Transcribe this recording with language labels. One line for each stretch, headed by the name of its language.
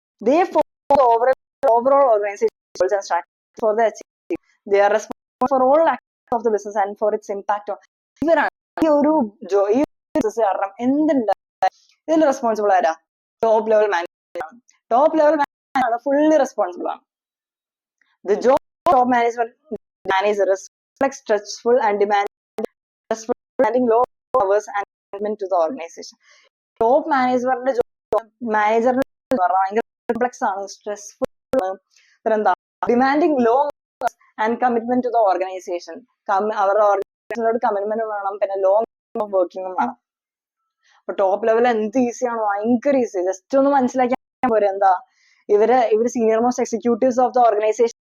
English: They follow the overall organization goals and strategies for the achievement. They are responsible for all aspects of the business and for its impact on.
Malayalam: ഇവരാണ് ഈ ഒരു business കാരണം എന്തുണ്ട് ഇതിൽ responsible ആരാ? Top level manager ആണ്. Top level manager ആണ് fully responsible ആണ്.
English: The job of top management manager is stressful and demanding low hours and commitment to the organization.
Malayalam: Top മാനേജറിന്റെ മാനേജറിന്റെ ഭയങ്കര കോംപ്ലക്സ് ആണ്, സ്ട്രെസ്ഫുൾ ആണ്, പിന്നെന്താ
English: Demanding low and commitment to the organization.
Malayalam: അവരുടെ ഓർഗനൈസേഷനോട് commitment വേണം, പിന്നെ long of വർക്കിംഗും വേണം. അപ്പൊ ടോപ്പ് ലെവൽ എന്ത് ഈസിയാണ്, ഭയങ്കര ഈസി. ജസ്റ്റ് ഒന്ന് മനസ്സിലാക്കിയാൽ പോരെ എന്താ ഇവര്
English: Senior most executives of the organization.